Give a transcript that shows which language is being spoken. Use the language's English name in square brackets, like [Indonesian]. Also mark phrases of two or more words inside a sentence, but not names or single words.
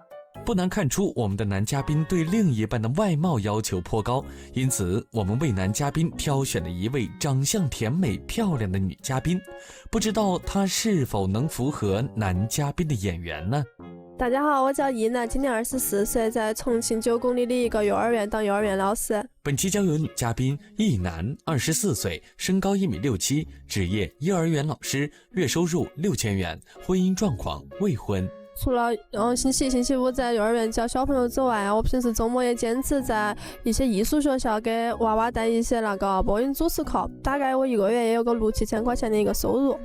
[Chinese] 不難看出，我們的男嘉賓對另一半的外貌要求頗高，因此我們為男嘉賓挑選了一位長相甜美漂亮的女嘉賓，不知道她是否能符合男嘉賓的眼緣呢？大家好，我叫易楠，今年24歲，在重慶9公里的一個幼兒園當幼兒園老師。本期交由女嘉賓易楠，24歲，身高1.67米，職業幼兒園老師，月收入6000元，婚姻狀況未婚。除了星期一、星期五在幼兒園教小朋友之外，我平時周末也堅持在一些藝術學校給娃娃帶一些那個播音主持課，大概我一個月也有個6-7千塊錢的一個收入。